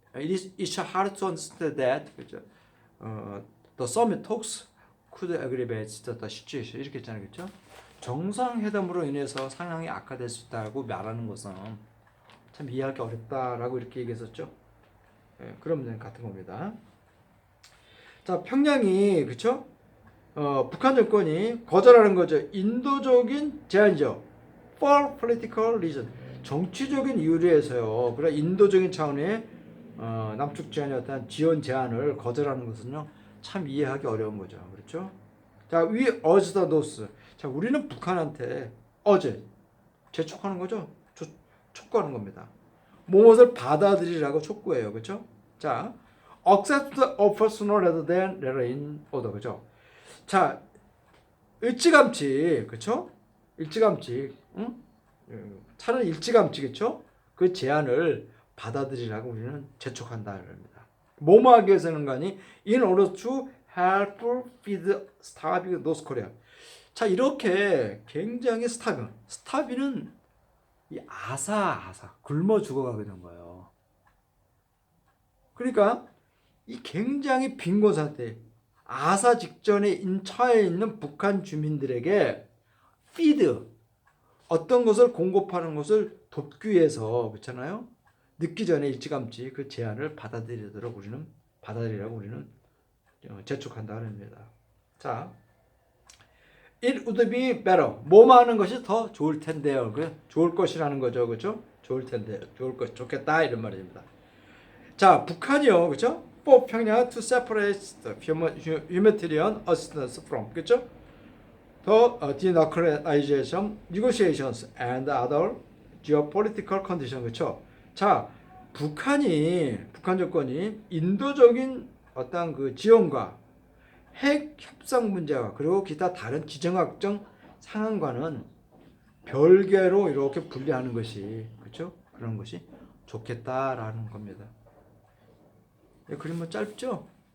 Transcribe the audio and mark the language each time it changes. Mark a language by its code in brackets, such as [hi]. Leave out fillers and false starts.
[en] It's hard to understand that [ko] 그죠? [en] The summit talks could aggravate the situation [ko] 이렇게 했잖아요, 그죠? 정상회담으로 인해서 상황이 악화될 수 있다고 말하는 것은 참 이해하기 어렵다라고 이렇게 얘기했었죠. 그런 문제 같은 겁니다. 자, 평양이 그렇죠? 북한 정권이 거절하는 거죠. 인도적인 제안이죠. [en] For political reason. [ko] 정치적인 이유로 해서요. 그래 인도적인 차원의 남측 제안의 어떤 지원 제안을 거절하는 것은요. 참 이해하기 어려운 거죠. 그렇죠? 자, [en] we urge the north. [ko] 자, 우리는 북한한테 어제 재촉하는 거죠. 촉구하는 겁니다. 무엇을 받아들이라고 촉구해요. 그렇죠? [en] 자, accept the offer sooner rather than later in order. [ko] 그죠? 자, 일찌감치, 그쵸? 일찌감치, 응? 차라리 일찌감치, 그쵸? 그 제안을 받아들이라고 우리는 재촉한다. 합니다. 뭐뭐 하기 위해서는 가니? [en] In order to help feed starving North Korea. [ko] 자, 이렇게 굉장히 스타비는 이 아사, 굶어 죽어가게 된 거예요. 그러니까 이 굉장히 빈곤 상태, 아사 직전에 처해 있는 북한 주민들에게 피드 어떤 것을 공급하는 것을 돕기 위해서 그렇잖아요. 늦기 전에 일찌감치 그 제안을 받아들이라고 우리는 재촉한다 합니다. [en] 자, it would be better. [ko] 뭐뭐 하는 것이 더 좋을 텐데요. 그 좋을 것이라는 거죠, 그렇죠? 좋을 텐데, 좋을 것, 좋겠다 이런 말입니다. 자, 북한이요, 그렇죠? [en] for 평양 to separate the humanitarian assistance from, [ko] 그렇죠? [en] The denuclearization negotiations and other geopolitical conditions, [ko] 그렇죠? 자, 북한 정권이 인도적인 어떤 그 지원과 핵 협상 문제와 그리고 기타 다른 지정학적 상황과는 별개로 이렇게 분리하는 것이 그렇죠? 그런 것이 좋겠다라는 겁니다. 그림은 짧죠?